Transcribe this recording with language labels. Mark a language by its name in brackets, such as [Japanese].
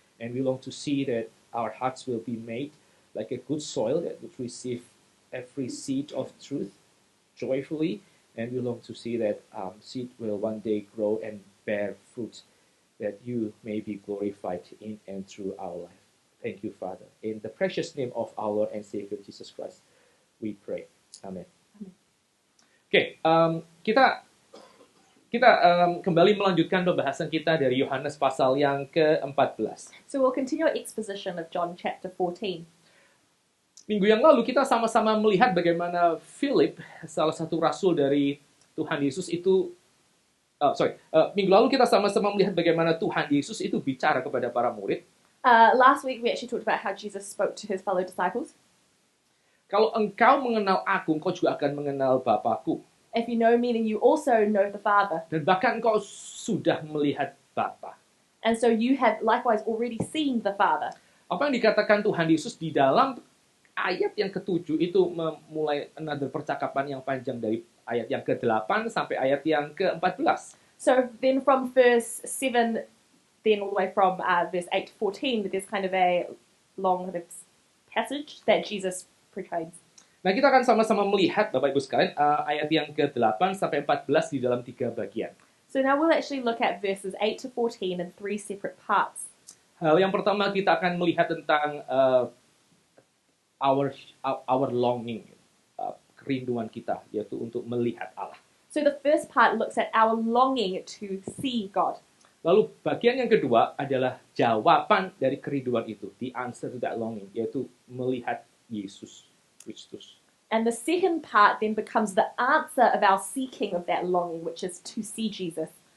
[English] And we long to see that our hearts will be made like a good soil that would receive every seed of truth joyfully. And we long to see that seed will one day grow and bear fruit, that you may be glorified in and through our life. Thank you, Father. In the precious name of our Lord and Savior Jesus Christ, we pray. Amen. [Indonesian] Oke, kita kembali melanjutkan pembahasan kita dari Yohanes pasal yang ke-14. [English] So we'll continue our exposition of John chapter 14. [Indonesian] Minggu yang lalu kita sama-sama melihat bagaimana Philip, salah satu rasul dari Tuhan Yesus itu, minggu lalu kita sama-sama melihat bagaimana Tuhan Yesus itu bicara kepada para murid. [English] Last week we actually talked about how Jesus spoke to his fellow disciples. [Indonesian] Kalau engkau mengenal aku, engkau juga akan mengenal Bapakku. [English] If you know me, then you also know the Father. [Indonesian] Dan bahkan engkau sudah melihat Bapa. [English] And so you have likewise already seen the Father. [Indonesian] Apa yang dikatakan Tuhan Yesus di dalam ayat yang ke-7 itu memulai another percakapan yang panjang dari ayat yang ke-8 sampai ayat yang ke-14. [English] So then from verse 7, then all the way from verse 8 to 14, there's kind of a long kind of passage that Jesus proclaims. [Indonesian] Nah, kita akan sama-sama melihat, Bapak Ibu sekalian, ayat yang ke-8 sampai 14 di dalam 3 bagian. [English] So now we'll actually look at verses 8 to 14 in 3 separate parts. [Indonesian] Hal yang pertama kita akan melihat tentang [English] our longing, [Indonesian] kerinduan kita, yaitu untuk melihat Allah. [English] So the first part looks at our longing to see God. [Indonesian] Lalu bagian yang kedua adalah jawaban dari kerinduan itu, [English] the answer to that longing, [Indonesian] yaitu melihat Yesus Kristus. [English] And the second part then becomes the answer of our seeking of that longing, which is to see Jesus.